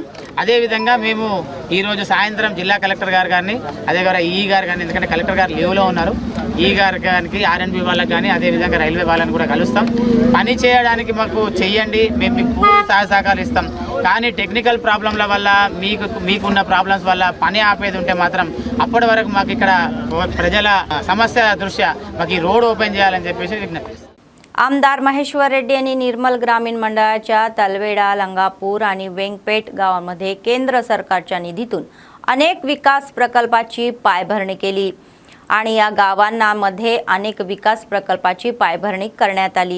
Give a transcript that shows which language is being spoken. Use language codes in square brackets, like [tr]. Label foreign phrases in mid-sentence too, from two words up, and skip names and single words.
[te] అదేవిధంగా మేము ఈరోజు సాయంత్రం జిల్లా కలెక్టర్ గారు కానీ అదేవిధంగా ఈ గారు కానీ, ఎందుకంటే కలెక్టర్ గారు లీవ్లో ఉన్నారు, ఈ గారు కానీ RNB వాళ్ళకి కానీ అదేవిధంగా రైల్వే వాళ్ళని కూడా కలుస్తాం. పని చేయడానికి మాకు చెయ్యండి, మేము మీకు పూర్తి సహకారాలు ఇస్తాం. కానీ [en] technical problems [te] వల్ల మీకున్న ప్రాబ్లమ్స్ వల్ల పని ఆపేది ఉంటే మాత్రం అప్పటి వరకు మాకు ఇక్కడ ప్రజల సమస్య దృష్ట్యా మాకు ఈ [en] road open [te] చేయాలని చెప్పేసి విజ్ఞప్తి. [mr] आमदार महेश्वर रेड्डी यांनी निर्मल ग्रामीण मंडळाच्या तलवेडा, लंगापूर आणि वेंगपेट गावांमध्ये केंद्र सरकारच्या निधीतून अनेक विकास प्रकल्पाची पायाभरणी केली आणि या गावांमध्ये अनेक विकास प्रकल्पाची पायाभरणी करण्यात आली.